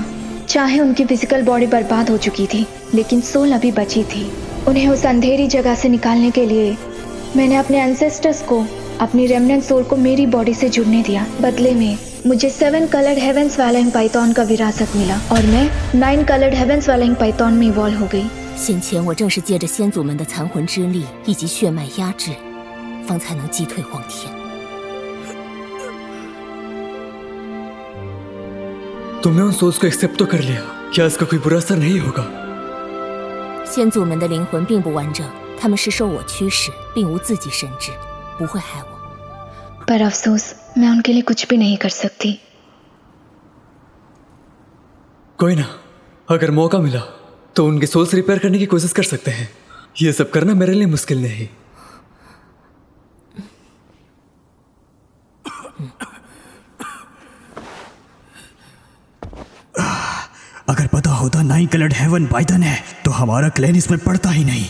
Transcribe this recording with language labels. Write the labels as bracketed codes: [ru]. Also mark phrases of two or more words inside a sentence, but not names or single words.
[hi] चाहे उनकी [en] physical body [hi] बर्बाद हो चुकी थी, लेकिन सोल अभी बची थी। उन्हें उस अंधेरी जगह से निकालने के लिए मैंने अपने एंसेस्टर्स को अपनी [en] remnant soul [hi] को मेरी बॉडी से जुड़ने दिया। बदले में मुझे 7 कलर्ड हेवेंस वैलिंग पाइथन का विरासत मिला और मैं 9 कलर्ड हेवेंस वैलिंग पाइथन में इवॉल्व हो गई। [zh] 先前我正是借着先祖们的残魂之力以及血脉压制，方才能击退皇天。 [hi] तुमने उन सोल्स को एक्सेप्ट तो कर लिया, क्या इसका कोई बुरा असर नहीं होगा? [zh] 先祖们的灵魂并不完整，他们是受我驱使，并无自己神智，不会害我。 [hi] पर अफसोस मैं उनके लिए कुछ भी नहीं कर सकती। कोई ना, अगर मौका मिला तो उनके [en] souls repair [hi] करने की कोशिश कर सकते हैं। ये सब करना मेरे लिए मुश्किल नहीं। अगर पता होता 9 कलर्ड हेवन पाइथन है तो हमारा क्लैन इसमें पड़ता ही नहीं।